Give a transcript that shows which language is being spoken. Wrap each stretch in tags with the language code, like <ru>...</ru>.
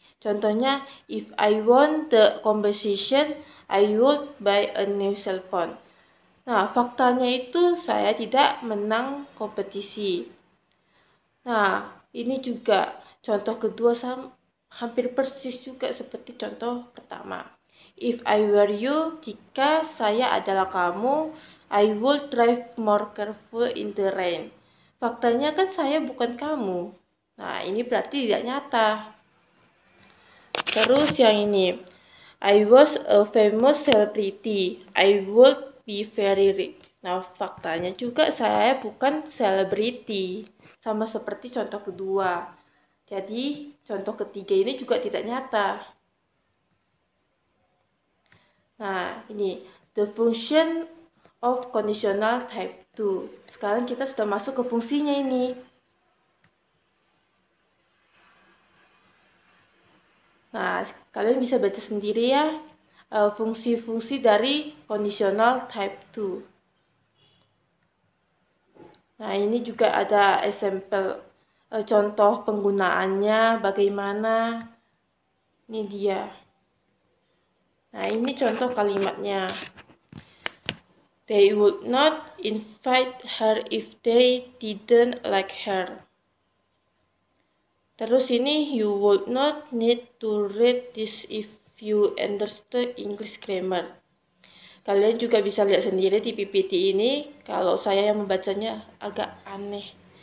<id>Contohnya,</id> <en>if I won the competition, I would buy a new cell phone.</en> <id>Nah, faktanya itu saya tidak menang kompetisi. Nah, ini juga contoh kedua hampir persis juga seperti contoh pertama.</id> <en>If I were you,</en> <id>jika saya adalah kamu,</id> <en>I would drive more careful in the rain.</en> <id>Faktanya kan saya bukan kamu. Nah, ini berarti tidak nyata. Terus yang ini,</id> <en>I was a famous celebrity. I would be very rich.</en> <id>Nah, faktanya juga saya bukan selebriti. Sama seperti contoh kedua. Jadi, contoh ketiga ini juga tidak nyata. Nah, ini</id> <en>the function of conditional type 2.</en> <id>Sekarang kita sudah masuk ke fungsinya ini. Nah, kalian bisa baca sendiri ya fungsi-fungsi dari conditional type 2. Nah, ini juga ada example contoh penggunaannya bagaimana. Ini dia. Nah, ini contoh kalimatnya.</id> <en>They would not invite her if they didn't like her.</en> <id>Terus ini,</id> <en>you would not need to read this if you understood English grammar.</en> <id>Kalian juga bisa lihat sendiri di PPT ini, kalau saya yang membacanya agak aneh.</id>